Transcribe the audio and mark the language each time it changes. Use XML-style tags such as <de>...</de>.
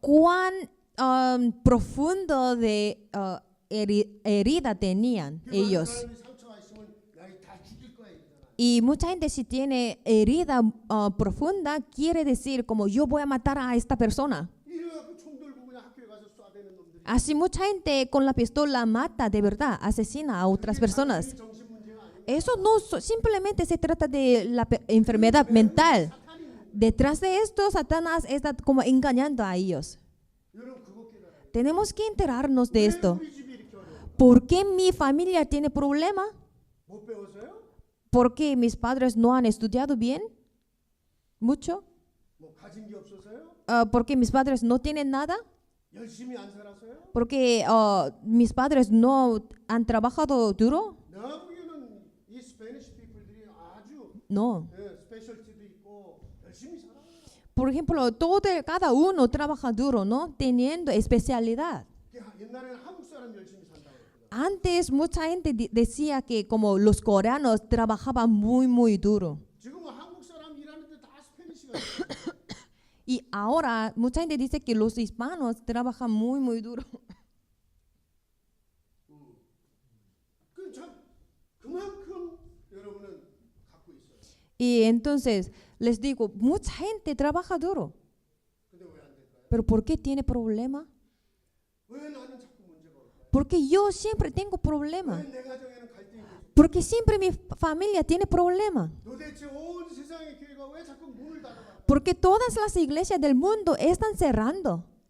<es>Cuán profundo de herida tenían ellos.</es> <ko>하나님이 상처가 있으면 나이 다 죽일 거야 이잖아.</ko> <es>Y mucha gente si tiene herida profunda quiere decir como yo voy a matar a esta persona.</es> <ko>이래갖고 총 들고 그냥 학교에 가서 쏴대는 놈들이.</ko> <es>Así mucha gente con la pistola mata de verdad, asesina a otras personas.</es> <ko>정신 문제가 아니고</ko> <es>Eso no simplemente se trata de la enfermedad mental. Detrás de esto, Satanás está como engañando a ellos.</es> <ko>여러분 그거 깨달아요.</ko> <es>Tenemos que enterarnos de</es> <ko>왜</ko> <es>esto.</es> <ko>우리 집이 이렇게 어려워?</ko> <es>¿Por qué mi familia tiene problema?</es> <ko>못 배웠어요?</ko> <es>¿Porque mis padres no han estudiado bien? ¿Mucho?</es> <ko>뭐 가진 게 없어서요?</ko> <es>¿Porque mis padres no tienen nada?</es> <ko>열심히 안 살았어요?</ko> <es>¿Porque mis padres no han trabajado duro?</es> <ko>내가 보기에는 이 스페니시 피플이</ko> <es>No.</es> <ko>예, 스페셜티도 있고 열심히 살아요.</ko> <es>Por ejemplo, cada uno trabaja duro, ¿no? Teniendo especialidad.</es> <ko>옛날에는 한국 사람 열심히 산다고 그랬거든.</ko> <es>Antes mucha gente decía que como los coreanos trabajaban muy, muy duro.</es> <ko>지금은 한국 사람 일하는데 다 스페니시가 있어요.</ko> <es>Y ahora mucha gente dice que los hispanos trabajan muy, muy duro.</es> <ko>그만큼 여러분은 갖고 있어요.</ko> <es>Y entonces les digo, mucha gente trabaja duro.</es> <ko>근데 왜 안 될까요?</ko> <es>Pero ¿por qué tiene problema?</es> <ko>왜 나는 자꾸 문제가 올까요?</ko> <es>Porque yo siempre tengo problema.</es> <ko>왜 내 가정에는 갈등이 계속?</ko> <es>Porque siempre mi familia tiene problema.</es> <ko>도대체 온 세상의 교회가 왜 자꾸 문을 닫아요?</ko> <es>Porque todas las iglesias del mundo están cerrándose.</es>